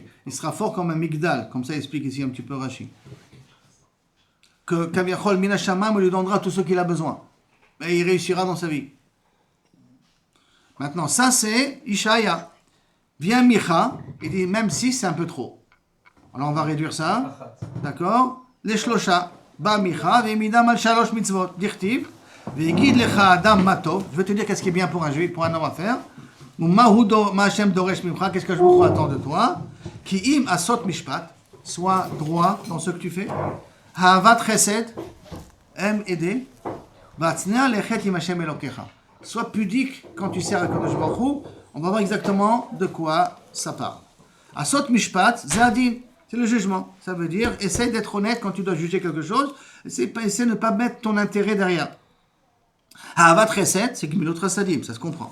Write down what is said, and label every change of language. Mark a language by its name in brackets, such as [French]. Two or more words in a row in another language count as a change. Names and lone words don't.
[French] Il sera fort comme un migdal. Comme ça il explique ici un petit peu Rashi. Que [Hebrew] כביכול מן השמים [French] lui donnera tout ce qu'il a besoin. Et il réussira dans sa vie. Maintenant, ça c'est Ishaya. Vient Micha, il dit même si c'est un peu trop. Alors on va réduire ça. D'accord? Les shlosha. [Hebrew] בא מיכה, והעמידן על שלוש מצוות. דכתיב. הגיד לך אדם מה-טוב. [French] Je vais te dire qu'est-ce qui est bien pour un juif, pour un homme à faire. [Hebrew] מה ה' דורש ממך. [French] Qu'est-ce que je vous attends de toi? [Hebrew] כי אם עשות משפט. [French] Sois droit dans ce que tu fais. [Hebrew] אהבת חסד. [French] Aime aider. [Hebrew] והצנע לכת עם השם אלוהיך. [French] Sois pudique quand tu sers à [Hebrew] קדוש ברוך הוא. [French] On va voir exactement de quoi ça parle. [Hebrew] עשות משפט, [French] zadin, c'est le jugement. Ça veut dire, essaye d'être honnête quand tu dois juger quelque chose. Essaye de ne pas mettre ton intérêt derrière. [Hebrew] אהבת חסד, [French] c'est [Hebrew] גמילות חסדים, [French] ça se comprend.